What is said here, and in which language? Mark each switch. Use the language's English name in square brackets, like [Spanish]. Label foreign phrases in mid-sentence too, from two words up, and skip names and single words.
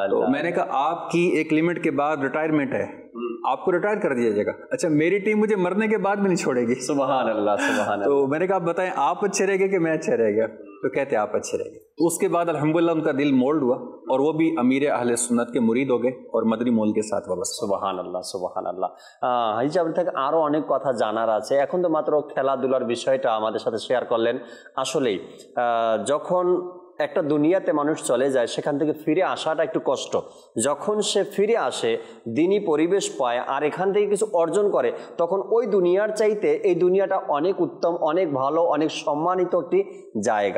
[Urdu] تو میں نے کہا آپ کی ایک لمٹ کے بعد ریٹائرمنٹ ہے، آپ کو ریٹائر کر دیا جائے گا. اچھا میری ٹیم مجھے مرنے کے بعد بھی نہیں چھوڑے گی. [Arabic] سبحان اللہ سبحان اللہ. [Urdu] تو میں نے کہا بتائیں آپ اچھے رہ گئے کہ میں اچھے رہ گیا؟ تو کہتے آپ اچھے رہ گئے. تو اس کے بعد الحمدللہ ان کا دل مولڈ ہوا اور وہ بھی امیر اہل سنت کے مرید ہو گئے اور مدنی مول کے ساتھ وابستہ. [Arabic] سبحان الله سبحان الله. [Bangla] হাজি সাহেব থেকে আরও অনেক কথা জানার আছে. এখন তো মাত্র খেলাধুলার বিষয়টা আমাদের সাথে শেয়ার করলেন. আসলেই যখন একটা দুনিয়াতে মানুষ চলে যায় সেখান থেকে ফিরে আসাটা একটু কষ্ট. যখন সে ফিরে আসে দিনী পরিবেশ পায় আর এখান থেকে কিছু অর্জন করে তখন ওই দুনিয়ার চাইতে এই দুনিয়াটা অনেক উত্তম, অনেক ভালো, অনেক সম্মানিত একটি জায়গা.